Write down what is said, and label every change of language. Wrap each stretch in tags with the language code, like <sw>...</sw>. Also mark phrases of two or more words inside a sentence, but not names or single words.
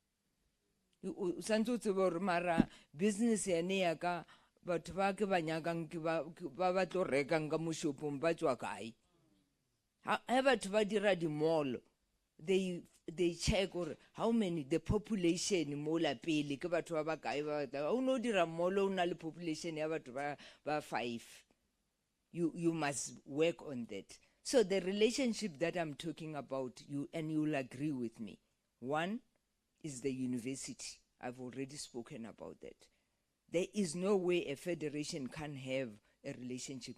<en>Business but however the mall, they check how many the population</en> <tn>mola pele ke batho ba kae ba no dira mall o na le population ya batho ba 5.</tn> <en>You must work on that. So the relationship that I'm talking about, you will agree with me. One is the university. I've already spoken about that. There is no way a federation can have a relationship.</en>